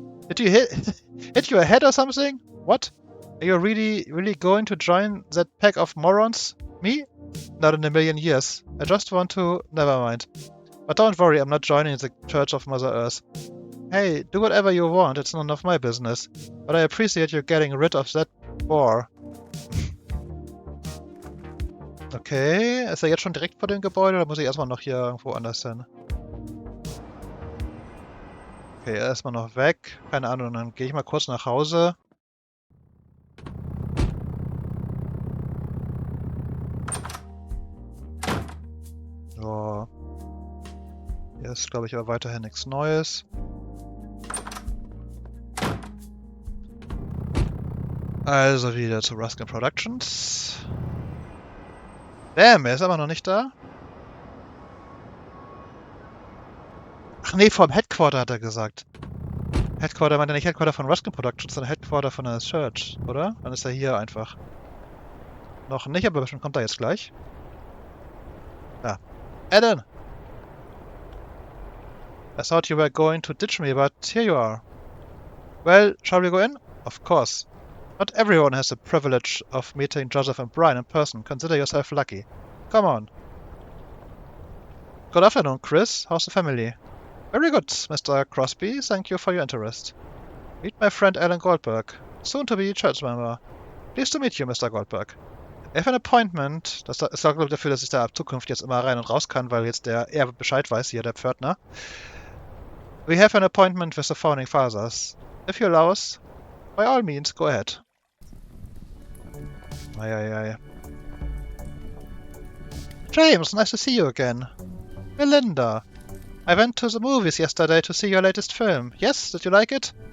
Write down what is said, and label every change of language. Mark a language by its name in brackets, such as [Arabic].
[English] Did you hit your head or something? What? Are you really going to join that pack of morons? Me? Not in a million years. I just want to... Never mind. But don't worry, I'm not joining the Church of Mother Earth. Hey, do whatever you want, it's none of my business. But I appreciate you getting rid of that bore. [German] Okay, ist er jetzt schon direkt vor dem Gebäude oder muss ich erstmal noch hier irgendwo anders hin? Okay, erstmal noch weg. Keine Ahnung, dann gehe ich mal kurz nach Hause. ist, glaube ich, aber weiterhin nichts Neues. Also wieder zu Ruskin Productions. Damn, er ist aber noch nicht da. Ach nee, vom Headquarter hat er gesagt. Headquarter meint er nicht Headquarter von Ruskin Productions, sondern Headquarter von der Church, oder? Dann ist er hier einfach. Noch nicht, aber bestimmt kommt er jetzt gleich. Ja. Alan! [English] I thought you were going to ditch me, but here you are. Well, shall we go in? Of course. Not everyone has the privilege of meeting Joseph and Brian in person. Consider yourself lucky. Come on. Good afternoon, Chris. How's the family? Very good, Mr. Crosby. Thank you for your interest. Meet my friend Alan Goldberg, soon to be church member. Pleased to meet you, Mr. Goldberg. I have an appointment. [German] Das sorgt, glaube ich, dafür, dass ich da ab Zukunft jetzt immer rein und raus kann, weil jetzt er Bescheid weiß, hier der Pförtner. [English] We have an appointment with the founding fathers. If you allow us, by all means, go ahead. Ei. James, nice to see you again. Melinda. I went to the movies yesterday to see your latest film. Yes, did you like it?